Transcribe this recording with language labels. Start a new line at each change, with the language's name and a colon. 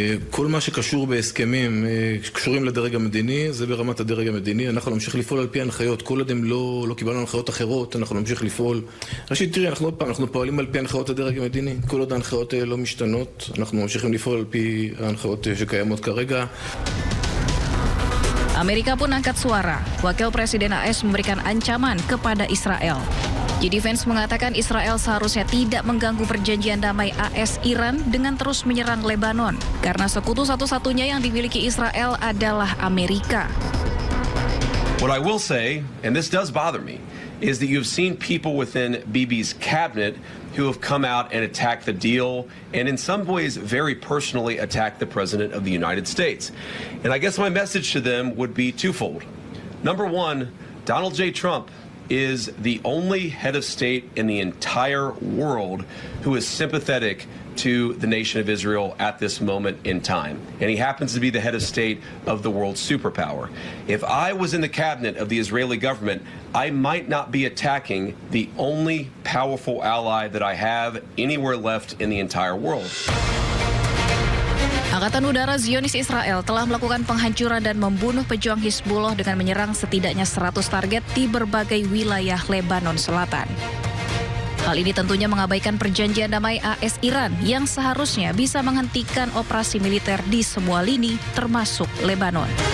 Hebrew: כל מה שקשור בהסכמים שקשורים לדרג המדיני, זה ברמת הדרג המדיני. אנחנו נמשיך לפעול על פי הנחיות. כל עוד הם לא קיבלנו הנחיות אחרות, אנחנו נמשיך לפעול. ראשית, תראי, אנחנו פועלים על פי הנחיות הדרג המדיני. כל עוד ההנחיות לא משתנות, אנחנו ממשיכים לפעול על פי ההנחיות שקיימות כרגע.
Indonesian: Amerika pun angkat suara. Wakil Presiden AS memberikan ancaman kepada Israel. JD Vance mengatakan Israel seharusnya tidak mengganggu perjanjian damai AS Iran dengan terus menyerang Lebanon karena sekutu satu-satunya yang dimiliki Israel adalah Amerika.
English: What I will say, and this does bother me, is that you've seen people within Bibi's cabinet who have come out and attacked the deal and in some ways very personally attacked the President of the United States. And I guess my message to them would be twofold. Number one, Donald J. Trump is the only head of state in the entire world who is sympathetic to the nation of Israel at this moment in time. And he happens to be the head of state of the world superpower. If I was in the cabinet of the Israeli government, I might not be attacking the only powerful ally that I have anywhere left in the entire world.
Indonesian: Angkatan Udara Zionis Israel telah melakukan penghancuran dan membunuh pejuang Hizbullah dengan menyerang setidaknya 100 target di berbagai wilayah Lebanon Selatan. Hal ini tentunya mengabaikan perjanjian damai AS Iran yang seharusnya bisa menghentikan operasi militer di semua lini termasuk Lebanon.